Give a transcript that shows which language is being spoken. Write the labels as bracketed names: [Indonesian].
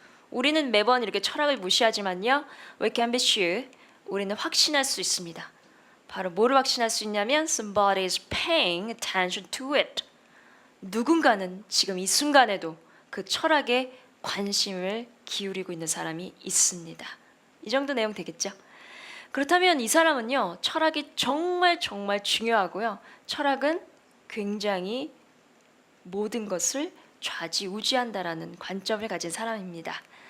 [Korean] 우리는 매번 이렇게 철학을 무시하지만요. [English] We can be sure [Korean] 우리는 확신할 수 있습니다. 바로 뭐를 확신할 수 있냐면 [English] somebody is paying attention to it. [Korean] 누군가는 지금 이 순간에도 그 철학에 관심을 기울이고 있는 사람이 있습니다. 이 정도 내용 되겠죠? 그렇다면 이 사람은요 철학이 정말 중요하고요. 철학은 굉장히 모든 것을 좌지우지한다라는 관점을 가진 사람입니다.